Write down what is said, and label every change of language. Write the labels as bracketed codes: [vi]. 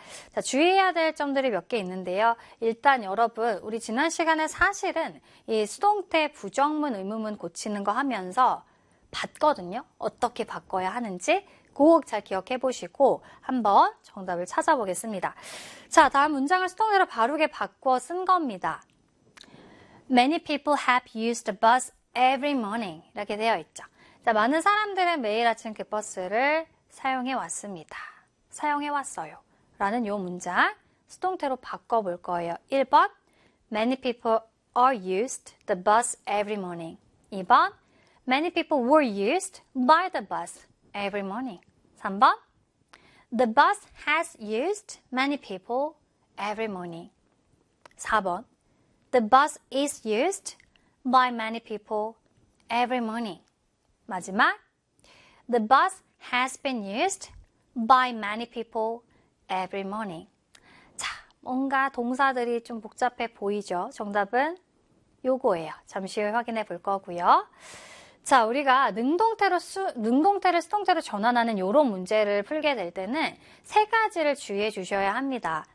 [ko] 자, 주의해야 될 점들이 몇 개 있는데요. 일단 여러분, 우리 지난 시간에 사실은 이 수동태 부정문, 의문문 고치는 거 하면서 봤거든요. 어떻게 바꿔야 하는지 꼭 잘 기억해 보시고 한번 정답을 찾아보겠습니다. 자, 다음 문장을 수동태로 바르게 바꿔 쓴 겁니다. [en] Many people have used the bus every morning. [ko] 이렇게 되어 있죠. 자, 많은 사람들은 매일 아침 그 버스를 사용해 왔습니다. 사용해 왔어요. 라는 요 문장 수동태로 바꿔 볼 거예요. [en] 1번 Many people are used the bus every morning. 2번 Many people were used by the bus every morning. 3번 The bus has used many people every morning. 4번 The bus is used by many people every morning. 마지막, the bus has been used by many people every morning. [ko] 자, 뭔가 동사들이 좀 복잡해 보이죠? 정답은 요거예요. 잠시 후에 확인해 볼 거고요. 자, 우리가 능동태를 수동태로 전환하는 이런 문제를 풀게 될 때는 세 가지를 주의해 주셔야 합니다.